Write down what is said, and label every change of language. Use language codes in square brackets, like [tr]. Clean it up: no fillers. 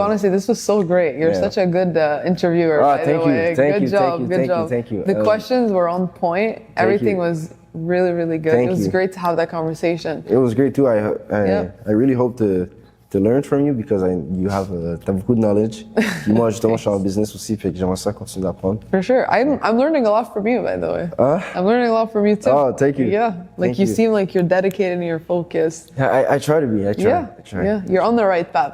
[en] Honestly, this was so great. You're such a good interviewer. By the way. Good job. Thank you. The questions were on point. Everything was really, really good. It was great to have that conversation. It was great too. I really hope to learn from you because you have [fr] t'as beaucoup de [en] knowledge. [fr] Moi justement je suis en business aussi, fait que j'aimerais ça continuer d'apprendre. [en] For sure. I'm learning a lot from you, by the way. I'm learning a lot from you too. Oh, thank you. Yeah, like you seem like you're dedicated and you're focused. Yeah, I try to be. I try. Yeah, you're on the right path.